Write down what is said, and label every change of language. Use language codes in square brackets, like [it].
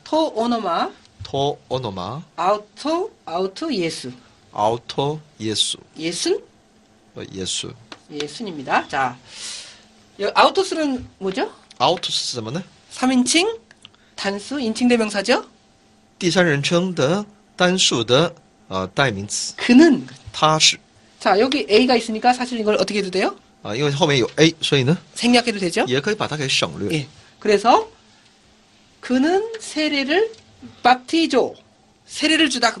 [el] 토 오노마 to onoma 아우토 예수 auto 예수 [ko] 예순 예수 예순입니다. 자, 여기 아우토스는 뭐죠? [zh] autos 是什么呢？ [ko] 3인칭 단수 인칭 대명사죠. [zh] 第三人称的单数的代名词， [ko] 그는 [zh] 他是 [ko] 자, 여기 A가 있으니까 사실 이걸 어떻게 해도 돼요? [zh] 因为后面有 a， 所以呢 [ko] 생략해도 되죠? [zh] 也可以把它给省略。 [ko] 예. 그래서 그는 세례를 밥티조 세례를 주다 그